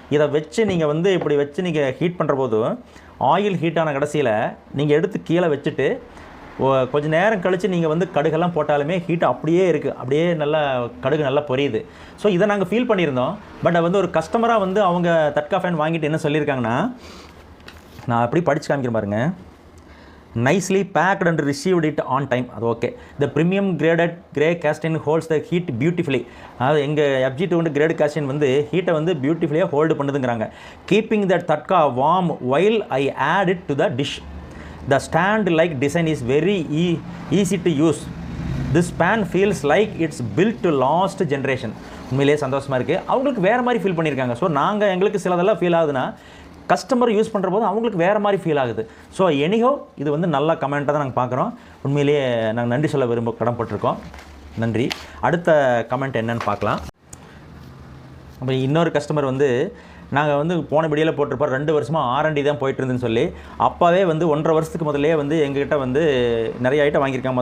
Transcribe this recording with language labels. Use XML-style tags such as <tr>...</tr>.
<ta>இதை வச்சு நீங்கள் வந்து இப்படி வச்சு நீங்கள் ஹீட் பண்ணுற போது ஆயில் ஹீட்டான கடைசியில் நீங்கள் எடுத்து கீழே வச்சுட்டு கொஞ்சம் நேரம் கழித்து நீங்கள் வந்து கடுகெல்லாம் போட்டாலுமே ஹீட் அப்படியே இருக்குது, அப்படியே நல்லா கடுகு நல்லா பொரியுது. ஸோ இதை நாங்கள் ஃபீல் பண்ணியிருந்தோம். பட் வந்து ஒரு கஸ்டமராக வந்து அவங்க தட்கா ஃபேன் வாங்கிட்டு என்ன சொல்லியிருக்காங்கன்னா, நான் அப்படி படித்து காமிக்கிறேன் பாருங்க.</ta> <en>nicely packed and received it on time.</en> <ta>அது okay.</ta> <en>the premium graded grey casting holds the heat beautifully.</en> <ta>அதாவது எங்கள் FG2 கிரேட் காஸ்டின் வந்து ஹீட்டை வந்து பியூட்டிஃபுல்லியாக hold பண்ணுதுங்கிறாங்க.</ta> <en>keeping that tadka warm while I add it to the dish. the stand like design is very easy to use. this pan feels like it's built to last generation.</en> <ta>உண்மையிலேயே சந்தோஷமாக இருக்குது. அவங்களுக்கு வேறு மாதிரி feel பண்ணியிருக்காங்க. ஸோ நாங்கள் எங்களுக்கு சிலதெல்லாம் ஃபீல் ஆகுதுன்னா கஸ்டமர் யூஸ் பண்ணுற போது அவங்களுக்கு வேறு மாதிரி ஃபீல் ஆகுது. ஸோ எனிஹோ இது வந்து நல்ல கமெண்ட்டாக தான் நாங்கள் பார்க்குறோம். உண்மையிலேயே நாங்கள் நன்றி சொல்ல கடன்பட்டிருக்கோம். நன்றி. அடுத்த கமெண்ட் என்னன்னு பார்க்கலாம். அப்போ இன்னொரு கஸ்டமர் வந்து நாங்கள் வந்து போன வீடியோவில் போட்டிருப்போம் 2 வருஷமாக R&D தான் போயிட்டு இருந்துன்னு சொல்லி, அப்போவே வந்து 1.5 வருஷத்துக்கு முதலே வந்து எங்ககிட்ட வந்து நிறைய ஐட்டம் வாங்கியிருக்காங்க.</ta>